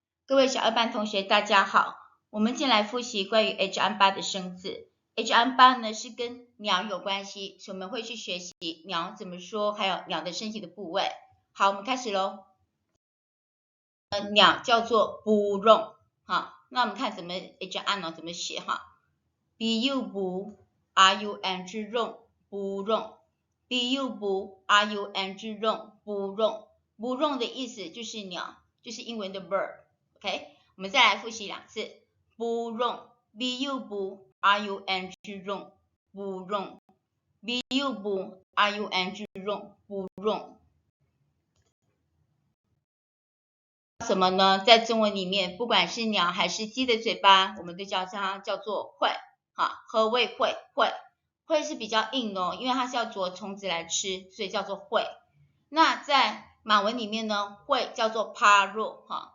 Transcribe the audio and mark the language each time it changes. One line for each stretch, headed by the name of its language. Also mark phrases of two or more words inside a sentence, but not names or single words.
Chinese: 各位小二班同学大家好，我们进来复习关于 H&M8 的生字。H&M8 呢是跟鸟有关系，所以我们会去学习鸟怎么说，还有鸟的身体的部位。好，我们开始咯。鸟叫做 burung， 好，那我们看怎么 H&M 怎么写哈 ，
Malay: bu rung burung bu rung burung burung
Chinese: 的意思就是鸟，就是英文的 bird。OK， 我们再来复习两次
Malay: burung bu rung burung bu rung burung。
Chinese: 什么呢？在中文里面，不管是鸟还是鸡的嘴巴，我们都叫它叫做喙。好，何谓喙？喙是比较硬的哦，因为它是要啄虫子来吃，所以叫做喙。那在马文里面呢，喙叫做 paruh 哈。